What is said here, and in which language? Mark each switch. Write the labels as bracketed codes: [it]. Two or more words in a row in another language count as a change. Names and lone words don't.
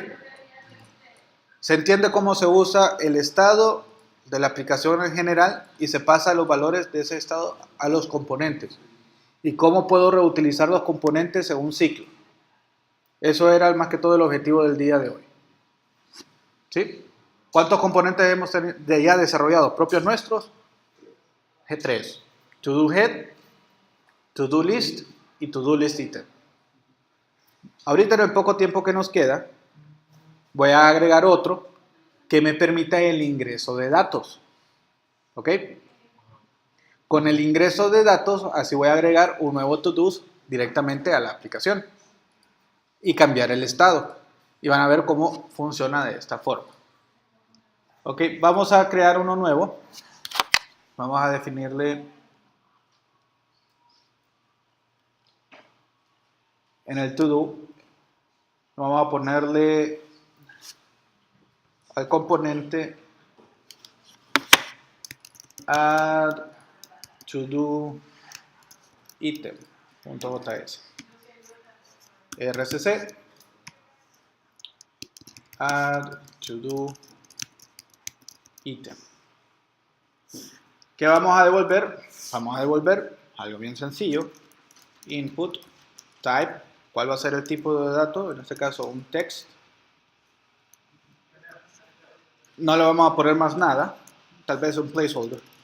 [es] Se entiende cómo se usa el estado de la aplicación en general y se pasa los valores de ese estado a los componentes. Y cómo puedo reutilizar los componentes en un ciclo. Eso era más que todo el objetivo del día de hoy. ¿Sí? ¿Cuántos componentes hemos ya desarrollado? ¿Propios nuestros? G3. [en] To-do head, to-do list y to-do list item. [es] Ahorita en el poco tiempo que nos queda, voy a agregar otro que me permita el ingreso de datos. ¿Ok? Con el ingreso de datos, así voy a agregar un nuevo to-do directamente a la aplicación y cambiar el estado. Y van a ver cómo funciona de esta forma. Ok, vamos a crear uno nuevo. Vamos a definirle en el to-do. Vamos a ponerle al componente [en] add to-do item.js. RCC add to-do item. [es] ¿Qué vamos a devolver? Vamos a devolver algo bien sencillo. [en] Input type. [es] ¿Cuál va a ser el tipo de dato? En este caso un text. No le vamos a poner más nada. Tal vez un placeholder.